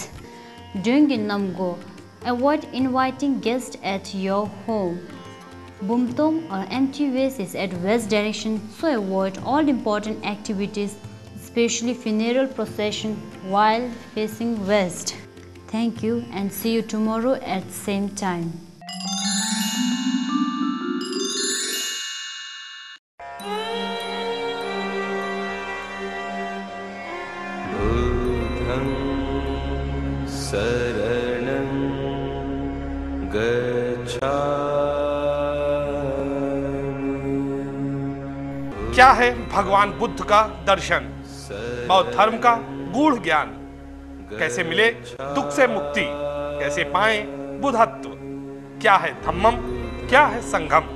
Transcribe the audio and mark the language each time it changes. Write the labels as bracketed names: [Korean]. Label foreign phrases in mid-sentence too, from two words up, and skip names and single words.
[English] During the Namgo, avoid inviting guests at your home. Bumtong or empty waste is at west direction, so avoid all important activities, especially funeral procession, while facing west. Thank you and see you tomorrow at same time. [Pali] बुद्धं शरणं गच्छामि। [Hindi] क्या है भगवान बुद्ध का दर्शन, बौद्ध धर्म का गूढ़ ज्ञान, कैसे मिले दुख से मुक्ति, कैसे पाएं बुद्धत्व, क्या है धम्मम, क्या है संगम।